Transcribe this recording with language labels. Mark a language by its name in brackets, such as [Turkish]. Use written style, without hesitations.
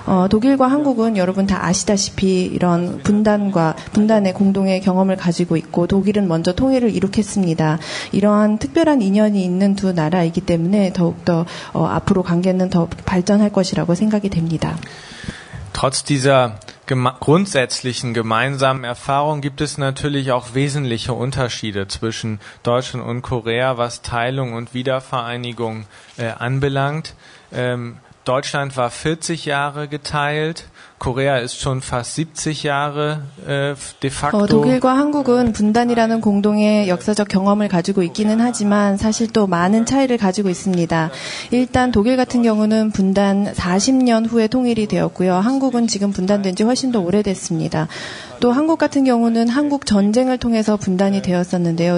[Korean] 독일과 한국은 여러분 다 아시다시피 이런 분단의 공동의 경험을 가지고 있고 독일은 먼저 통일을 이룩했습니다. 이러한 특별한 인연이 있는 두 나라이기 때문에 더욱더 앞으로 관계는 더 발전할 것이라고 생각이 됩니다. [German] Trotz dieser grundsätzlichen gemeinsamen Erfahrung gibt es natürlich auch wesentliche Unterschiede zwischen Deutschland und Korea, was Teilung und Wiedervereinigung anbelangt. Deutschland war 40 Jahre geteilt. Korea ist schon fast 70 Jahre de facto. [Korean] 독일과 한국은 분단이라는 공동의 역사적 경험을 가지고 있기는 하지만 사실 또 많은 차이를 가지고 있습니다. 일단 독일 같은 경우는 분단 40년 후에 통일이 되었고요. 한국은 지금 분단된 지 훨씬 더 오래됐습니다. 또 한국 같은 경우는 한국 전쟁을 통해서 분단이 되었었는데요.